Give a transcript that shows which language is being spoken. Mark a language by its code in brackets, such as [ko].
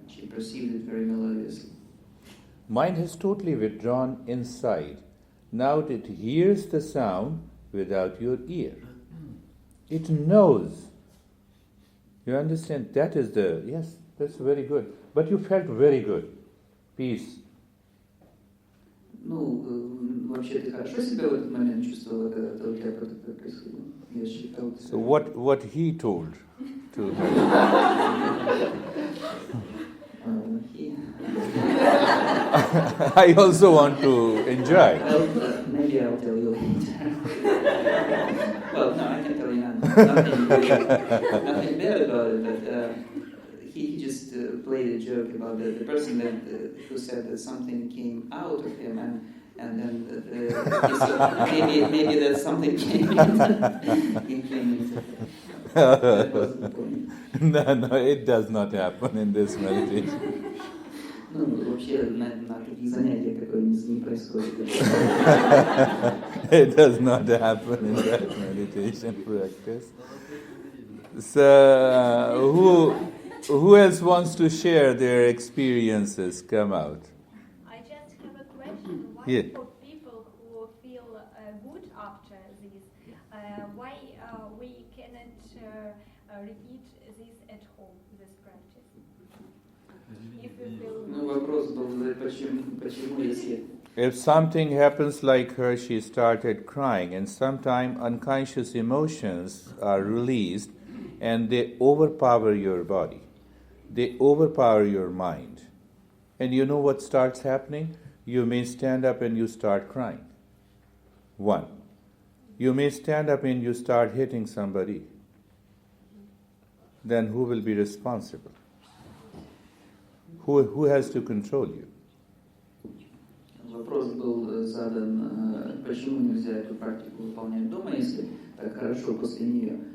[en] She perceived it very melodiously. Mind has totally withdrawn inside. Now it hears the sound without your ear. It knows. You understand? That is yes, that's very good. But you felt very good. Peace. [ru] Ну, вообще ты хорошо себя в этот момент чувствовала, когда у тебя это происходило? Я считал... [en] So what he told to her? I also want to enjoy. Maybe I'll tell you later. Well, no, I can tell you nothing bad about it, but he just played a joke about the person who said that something came out of him, and then he said maybe that something came into that wasn't the point. No, it does not happen in this meditation. [ru] Ну, вообще на таких занятиях такое не происходит. [en] It does not happen in that meditation practice. So, who else wants to share their experiences? Come out. I just have a question. Why Yeah. for people who feel good after this, why we cannot repeat this at home, this practice? If we feel [ru] Ну, вопрос был, почему если... [en] If something happens like her, she started crying, and sometimes unconscious emotions are released and they overpower your body. They overpower your mind. And you know what starts happening? You may stand up and you start crying. One. You may stand up and you start hitting somebody. Then who will be responsible? Who has to control you? [ru] Вопрос был задан, почему нельзя эту практику выполнять дома, если так хорошо после нее.